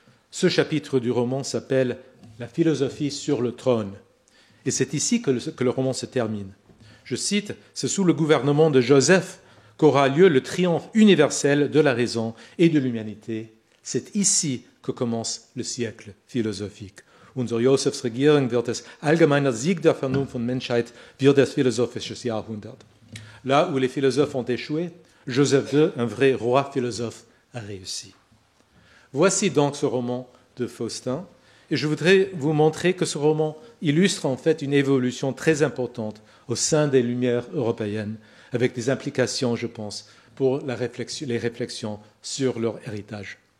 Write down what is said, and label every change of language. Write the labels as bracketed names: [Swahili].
[French] Ce chapitre du roman s'appelle « La philosophie sur le trône ». Et c'est ici que le roman se termine. Je cite, « C'est sous le gouvernement de Joseph qu'aura lieu le triomphe universel de la raison et de l'humanité. C'est ici que commence le siècle philosophique. [German] Unser Josephs Regierung wird es allgemeiner Sieg der Vernunft und Menschheit, wird das philosophisches Jahrhundert. » [French] Là où les philosophes ont échoué, Joseph II, un vrai roi philosophe, a réussi. Voici donc ce roman de Faustin, et je voudrais vous montrer que ce roman illustre en fait une évolution très importante au sein des Lumières européennes, avec des implications, je pense, pour les réflexions sur leur héritage.